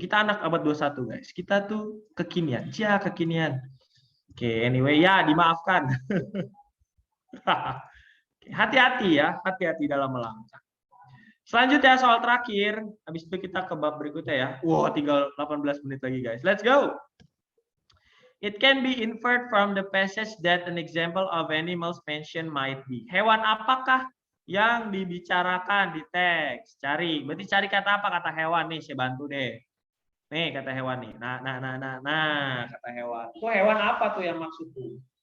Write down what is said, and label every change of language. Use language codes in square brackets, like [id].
[id] Kita anak abad 21, guys. Kita tuh kekinian. Cia, kekinian. Oke, anyway ya dimaafkan. Hati-hati ya, hati-hati dalam melangkah. Selanjutnya soal terakhir, habis itu kita ke bab berikutnya ya. Wow, tinggal 18 menit lagi guys. [en] Let's go. It can be inferred from the passage that an example of animals mentioned might be. [id] Hewan apakah yang dibicarakan di teks? Cari. Berarti cari kata apa? Kata hewan nih, saya bantu deh. Nih kata hewan nih. Nah, kata hewan. Itu hewan apa tuh yang maksud tuh?